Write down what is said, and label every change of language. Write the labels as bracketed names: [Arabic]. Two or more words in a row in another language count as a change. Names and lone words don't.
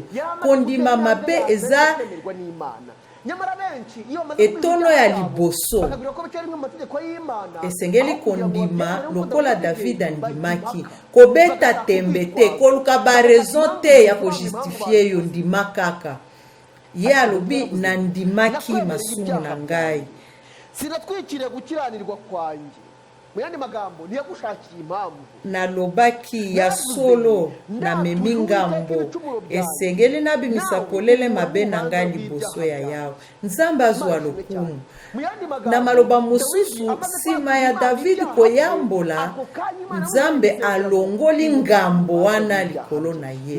[Lingala] Kondima mabe eza etono ya liboso. Esengeli kondima lokola David andimaki. Kobeta tembe te, koluka ba raison te ya kojustifie yo ndima kaka. Ye alobi nandimaki masumu na ngai. [Kinyarwanda] Sinatwikire gukiranirwa kwanje. Muyandi magambo niyagushakira impamvu. [Lingala] Nalobaki ya solo na memingambo. Esengeli nabimisa polele mabe na ngai liboso ya yawe. Nzambe azwa lokumu. Na maloba mususu sima ya David koyambola, Nzambe alongoli ngambo wana likolo na ye.